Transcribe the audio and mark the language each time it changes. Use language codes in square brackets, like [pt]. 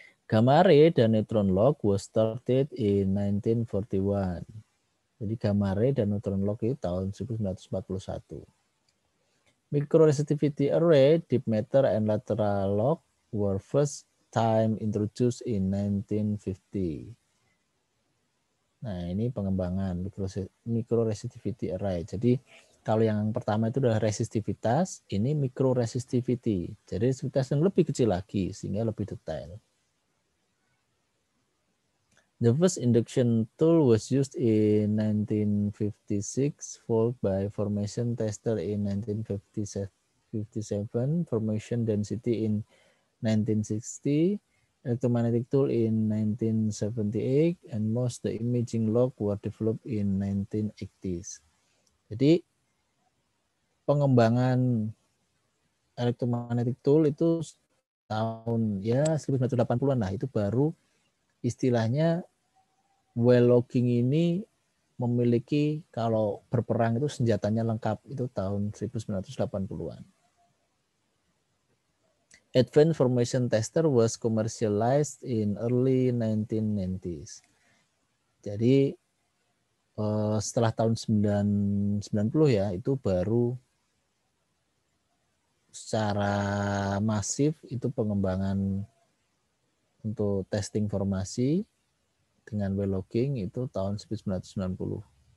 [en] Gamma ray dan neutron log was started in 1941. [id] Jadi gamma ray dan neutron log itu tahun 1941. [en] Microresistivity array, deep matter, and lateral log were first time introduced in 1950. [id] Nah, ini pengembangan microresistivity array. Jadi kalau yang pertama itu adalah resistivitas, ini microresistivity. Jadi resistivitas yang lebih kecil lagi sehingga lebih detail. [en] The first induction tool was used in 1956, followed by formation tester in 1957, formation density in 1960, electromagnetic tool in 1978, and most the imaging log were developed in 1980s. [id] Jadi pengembangan electromagnetic tool itu tahun ya 1980-an lah, itu baru istilahnya well logging ini memiliki kalau berperang itu senjatanya lengkap, itu tahun 1980-an. [en] Advanced Formation Tester was commercialized in early 1990s. [id] Jadi setelah tahun 90 ya, itu baru secara masif itu pengembangan untuk testing formasi dengan well logging itu tahun 1990.